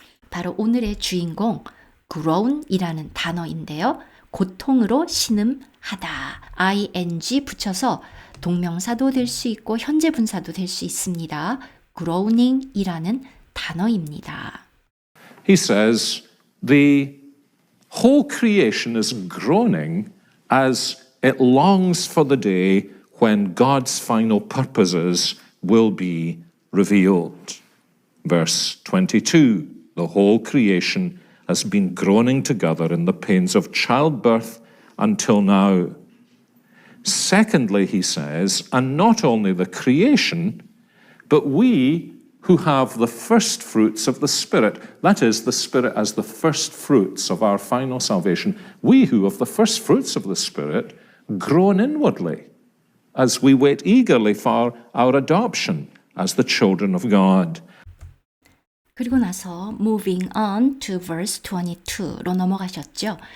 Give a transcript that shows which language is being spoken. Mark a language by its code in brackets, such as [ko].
[ko] 바로 오늘의 주인공 groan이라는 단어인데요. 고통으로 신음하다. ing 붙여서 동명사도 될 수 있고 현재 분사도 될 수 있습니다. groaning이라는 단어입니다. [en] He says the whole creation is groaning as it longs for the day when God's final purposes will be revealed. Verse 22, the whole creation has been groaning together in the pains of childbirth until now. Secondly, he says, and not only the creation, but we who have the first fruits of the Spirit, that is, the Spirit as the first fruits of our final salvation, we who have the first fruits of the Spirit groan inwardly as we wait eagerly for our adoption as the children of God. [ko] 그리고 나서 [en] moving on to verse [ko] 22로 넘어가셨죠.